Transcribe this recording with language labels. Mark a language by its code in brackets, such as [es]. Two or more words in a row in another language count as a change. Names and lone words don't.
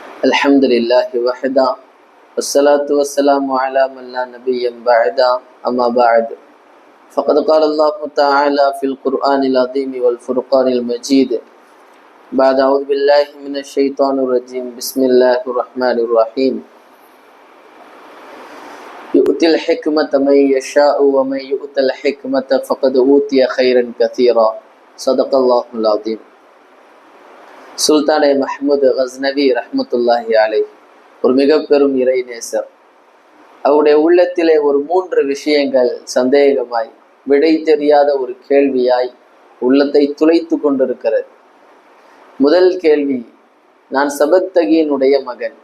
[ar] الحمد لله وحده والصلاة والسلام على من لا نبي بعده أما بعد فقد قال الله تعالى في القرآن العظيم والفرقان المجيد بعد أعوذ بالله من الشيطان الرجيم بسم الله الرحمن الرحيم يؤتي الحكمة من يشاء ومن يؤت الحكمة فقد أوتي خيرا كثيرا صدق الله العظيم. [ta] சுல்தானே மஹ்மூத் கஸ்னவி [ar] رحمة الله عليه [ta] ஒரு மிக பெரும் இறைநேசர். அவருடைய உள்ளத்திலே ஒரு 3 விஷயங்கள் சந்தேகமாய் விடை தெரியாத ஒரு கேள்வியாய் உள்ளத்தை துளைத்து கொண்டிருக்கிறது. முதல் கேள்வி, நான் சபக்தகியினுடைய மகன்.